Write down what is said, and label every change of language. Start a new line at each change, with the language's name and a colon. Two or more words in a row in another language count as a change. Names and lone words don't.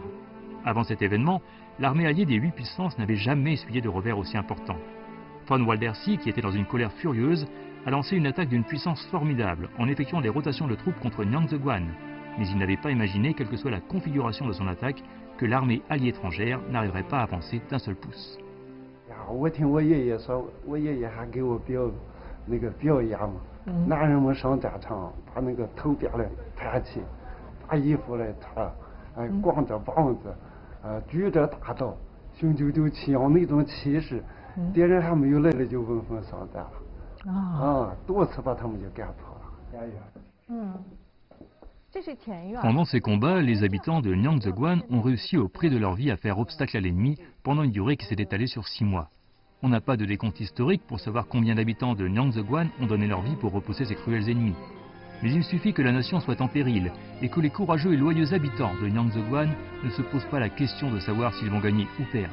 French: Avant cet événement, l'armée alliée des 8 puissances n'avait jamais essuyé de revers aussi importants. Von Waldersee, qui était dans une colère furieuse, a lancé une attaque d'une puissance formidable en effectuant des rotations de troupes contre Nyangzeguan. Mais il n'avait pas imaginé, quelle que soit la configuration de son attaque, que l'armée alliée étrangère n'arriverait pas à avancer d'un seul pouce.
Chinese: 我听我爷爷说，我爷爷还给我表演嘛，男人们上战场，把那个头别来抬起，把衣服来脱，光着膀子，举着大刀，雄赳赳气昂那种气势，敌人还没有来了就闻风丧胆了，多次把他们就赶跑了。
French: Pendant ces combats, les habitants de Nyangzheguan ont réussi au prix de leur vie à faire obstacle à l'ennemi pendant une durée qui s'est étalée sur 6 mois. On n'a pas de décompte historique pour savoir combien d'habitants de Nyangzheguan ont donné leur vie pour repousser ces cruels ennemis. Mais il suffit que la nation soit en péril et que les courageux et loyaux habitants de Nyangzheguan ne se posent pas la question de savoir s'ils vont gagner ou perdre.